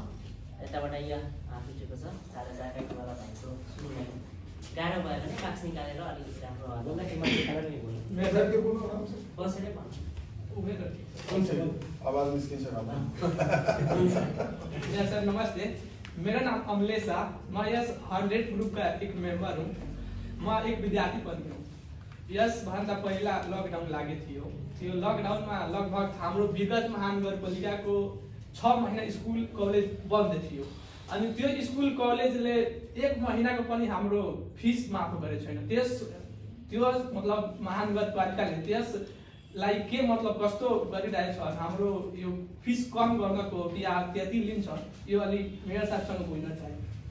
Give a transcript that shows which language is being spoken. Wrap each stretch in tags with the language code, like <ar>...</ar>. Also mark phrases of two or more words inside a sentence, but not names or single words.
<ne>यताबाट यहाँ हात उठेको छ, सादा ज्याकेटवाला भाइको सुन्नु गाह्रो भयो भने मास्क निकालेर अलिकति राम्रो बसेरै आवाज निस्किन्छ। सर नमस्ते,</ne> <hi>मेरा नाम अमलेश शाह, मैं यस 100 ग्रुप का एक मेंबर हूँ। मैं एक विद्यार्थी पनि हूँ।</hi> <ne>यसभन्दा पहिला लकडाउन लागेको थियो। त्यो लकडाउनमा लगभग हाम्रो विगत महानगरपालिकाको 6 महिना स्कुल कलेज बन्द थियो। अनि त्यो स्कुल कलेजले 1 महिनाको पनि हाम्रो फिस माफ गरेको छैन। त्यो मतलब महानगरपालिकाले त्यसलाई के मतलब कस्तो गरिरहेछ, हाम्रो यो फिस कम गर्नको या त्यति लिन्छ, यो अलि मेयर साहबसँग बुझ्न चाहे।</ne>